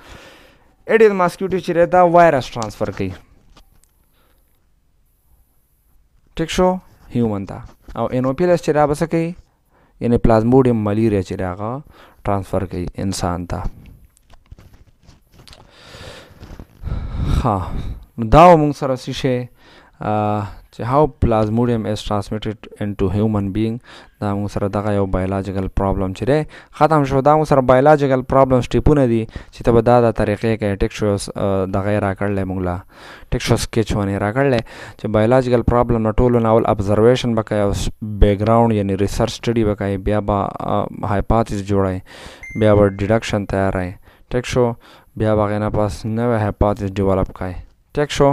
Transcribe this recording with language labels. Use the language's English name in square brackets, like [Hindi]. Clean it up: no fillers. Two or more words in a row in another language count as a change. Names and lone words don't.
[English] Aedes mosquito [Pashto] چې دا وایرس ټرانسفر کوي ټیک شو هیومن ته او انوپیلس چې دا به څه کوي یعنی پلازموډیم ملیریا چې هغه ټرانسفر کوي انسان ته. ها دا موږ سره څه شی چې [English] how plasmodium is transmitted into human being [Pashto] دا موږ سره دغه یو [English] biological problem [Pashto] چې دی ختم شو. دا موږ سره [English] biological problem [Pashto] سټیپونه دي چې ته به دا طریقې کوي ټیک شو. دغه یې راکړلی موږ له ټیک شو سکیچ ونې راکړلی چې [English] biological problem [Pashto] نه ټولو نه اول ابزرویشن به کوي او بیکګراؤنډ یعنی [English] research study [Pashto] به کوي بیا به هایپاتیس جوړوي بیا به ډیډکشن تیاروي ټیک شو بیا به هغې نه پس نوی هایپاتیس ډیولپ کوي ټیک شو.